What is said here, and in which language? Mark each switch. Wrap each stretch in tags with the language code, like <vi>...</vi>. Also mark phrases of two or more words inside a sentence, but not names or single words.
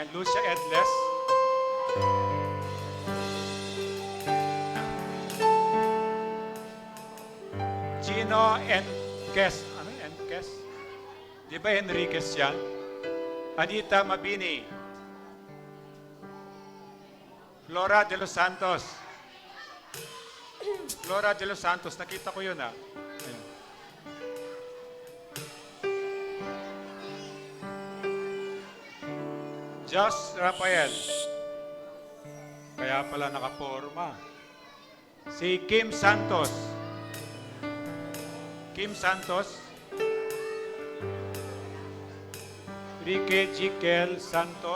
<tl>Lucia Edles. Gino Enquez. Ano yung Enquez? Di ba Enriquez yan? Anita Mabini. Flora de los Santos. Flora de los Santos, nakita ko yun ah. Ayun. Josh Rafael. Kaya pala nakaporma. Si Kim Santos. Kim Santos. Rique Jikel Santos.</tl>